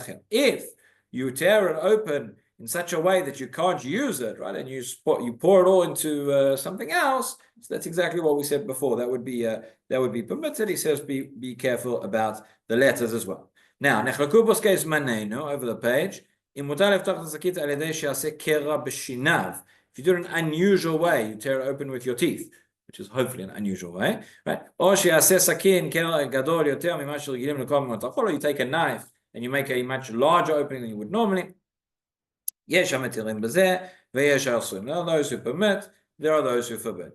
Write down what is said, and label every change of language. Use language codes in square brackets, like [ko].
[en] If you tear it open in such a way that you can't use it, right, and you pour it all into something else, so that's exactly what we said before. That would be permitted. He says be careful about the letters as well. Now, [he] nechlaku boskei zmanenu [en] over the page [he] אם מותר לפתוח את השקית על ידי שיעשה קרע בשיניו. [en] If you do it in an unusual way, you tear it open with your teeth, which is hopefully an unusual way, right? [he] או שיעשה סכין קרע גדול יותר ממה שרגילים לכל מיני תאכול, [en] or you take a knife and you make a much larger opening than you would normally. [he] יש המתירים בזה, ויש האסורים. [en] There are those who permit, there are those who forbid.